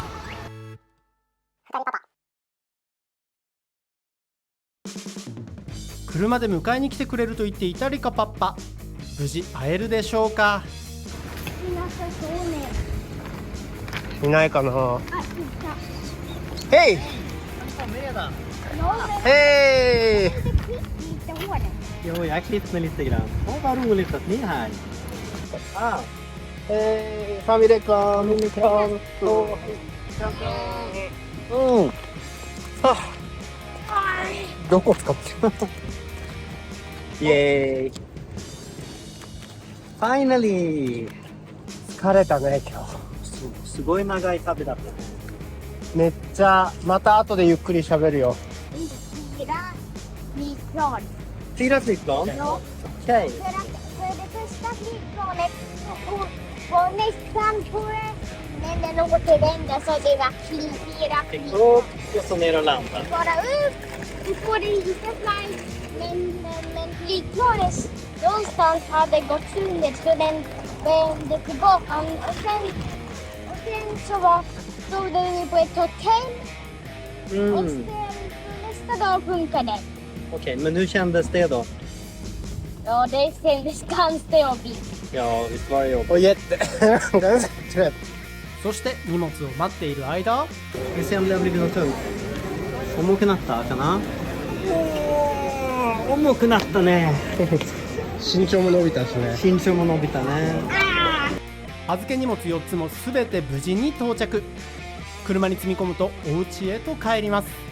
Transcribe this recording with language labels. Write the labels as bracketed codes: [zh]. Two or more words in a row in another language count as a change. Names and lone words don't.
[ja] 車で迎えに来てくれると言っていたリカパパ。無事会えるでしょうか。いなさそうね。いないかな。あ、いた。ヘイヘイ。 [sv] Jo, jag klipper lite grann. Åh, vad roligt att ni är här. Hej, familjekram, minikram. [ja] Ah, どこ使ってイエーイ。 [en] Finally! [ja] 疲れたね今日。すごい長い旅だった。めっちゃまた後でゆっくり喋るよ。 [sv] Fyra flygplan? Ja. Okej. För det första flygplanet var nästan på men den återvände så det var 4 flygplan. Upp och så ner och landa. Bara upp, du får det lite flight men flygplanet någonstans hade gått sönder så den vände tillbaka och sen så stod den på ett hotell och sen nästa dag funkade. Okej, men hur kändes det då? Ja, det kändes ganska jobbigt. Ja, visst var det jobbigt. [ja] おいえってそして荷物を待っている間、 [sv] Vi ser om det har blivit något tungt. [ja] 重くなったかな？重くなったね。身長も伸びたしね。身長も伸びたね。預け荷物4つもすべて無事に到着。車に積み込むとお家へと帰ります。